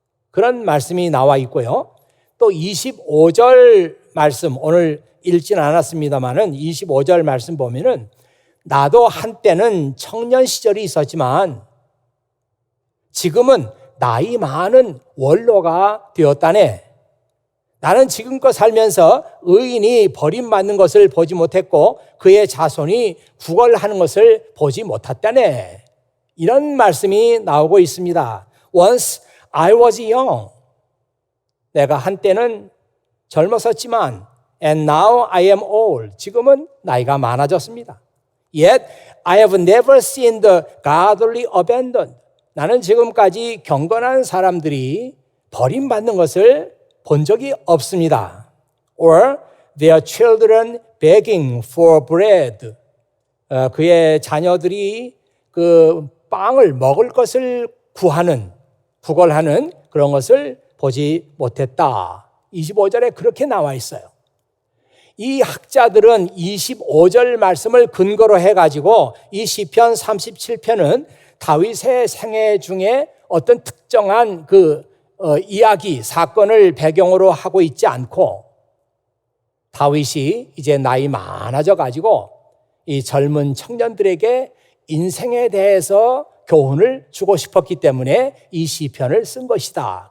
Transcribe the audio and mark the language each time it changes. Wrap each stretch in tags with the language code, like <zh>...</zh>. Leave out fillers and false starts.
<ko>그런 말씀이 나와 있고요. 또 25절 말씀, 오늘 읽진 않았습니다만은 25절 말씀 보면은 나도 한때는 청년 시절이 있었지만 지금은 나이 많은 원로가 되었다네. 나는 지금껏 살면서 의인이 버림받는 것을 보지 못했고 그의 자손이 구걸하는 것을 보지 못했다네. 이런 말씀이 나오고 있습니다.</ko> <en>Once I was young.</en> <ko>내가 한때는 젊었었지만</ko> <en>And now I am old.</en> <ko>지금은 나이가 많아졌습니다.</ko> <en>Yet I have never seen the godly abandoned.</en> <ko>나는 지금까지 경건한 사람들이 버림받는 것을 본 적이 없습니다.</ko> <en>Or their children begging for bread.</en> <ko>그의 자녀들이 빵을 먹을 것을 구걸하는 그런 것을 보지 못했다. 25절에 그렇게 나와 있어요. 이 학자들은 25절 말씀을 근거로 해가지고 이 시편 37편은 다윗의 생애 중에 어떤 특정한 이야기, 사건을 배경으로 하고 있지 않고 다윗이 이제 나이 많아져 가지고 이 젊은 청년들에게 인생에 대해서 교훈을 주고 싶었기 때문에 이 시편을 쓴 것이다.</ko>